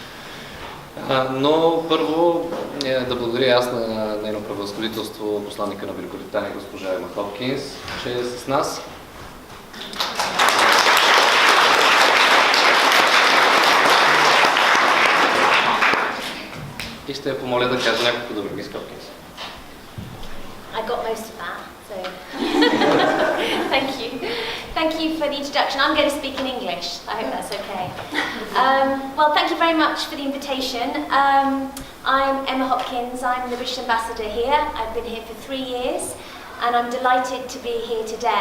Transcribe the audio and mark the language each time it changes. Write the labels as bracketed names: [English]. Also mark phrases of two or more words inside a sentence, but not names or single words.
[Bulgarian] Но първо да благодаря аз на нейно превъзходителство, посланника на Великобритания, госпожа Хопкинс, че е с нас. И ще я помоля да каже няколко думи, мис Хопкинс. [English] I got most of that, so thank you. Thank you for the introduction. I'm going to speak in English. I hope that's okay. Well, thank you very much for the invitation. I'm Emma Hopkins. I'm the British Ambassador here. I've been here for 3 years, and I'm delighted to be here today.